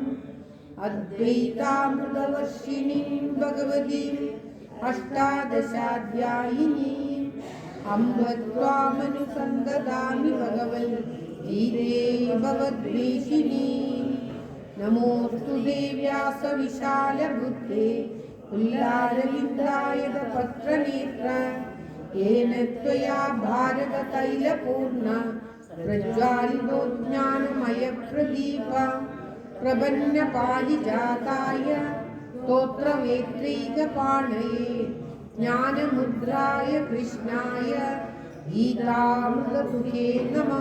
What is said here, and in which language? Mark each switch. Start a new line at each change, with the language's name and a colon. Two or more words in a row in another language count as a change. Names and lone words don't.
Sanskrit: അദ്വൈതാമൃതവർഷിണീം ഭഗവതീം അഷ്ടാദശാധ്യായിനീം അംബ ത്വാമനുസന്തതാമി ഭഗവൻ ഗീതേ ഭവദ്വേഷിണീം. നമോസ്തുതേ വ്യാസവിശാലബുദ്ധേ പുല്ലാരവിന്ദായത പത്രനേത്ര येन त्वया भारततैलपूर्ण प्रज्वालितो ज्ञानमयप्रदीप प्रपन्नपारिजाताय स्तोत्रवेत्रैकपाणये ज्ञानमुद्राय कृष्णाय गीतामृतदुहे नमः.